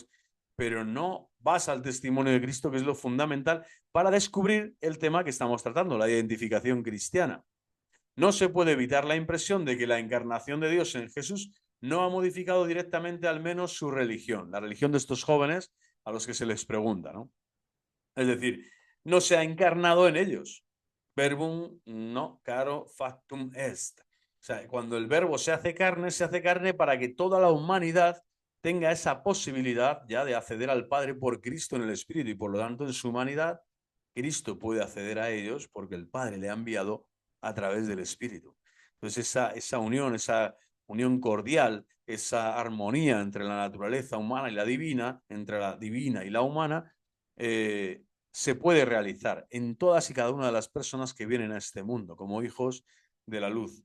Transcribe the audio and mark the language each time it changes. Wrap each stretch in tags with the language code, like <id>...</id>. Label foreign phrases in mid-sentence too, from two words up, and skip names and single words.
<es>Pero no vas al testimonio de Cristo, que es lo fundamental para descubrir el tema que estamos tratando, la identificación cristiana. No se puede evitar la impresión de que la encarnación de Dios en Jesús no ha modificado directamente al menos su religión, la religión de estos jóvenes a los que se les pregunta, ¿no? Es decir, no se ha encarnado en ellos.</es> <la>Verbum no caro factum est.</la> <es>O sea, cuando el verbo se hace carne para que toda la humanidad tenga esa posibilidad ya de acceder al Padre por Cristo en el Espíritu y por lo tanto en su humanidad, Cristo puede acceder a ellos porque el Padre le ha enviado a través del Espíritu. Entonces esa unión cordial, esa armonía entre la naturaleza humana y la divina, entre la divina y la humana, se puede realizar en todas y cada una de las personas que vienen a este mundo como hijos de la luz.</es>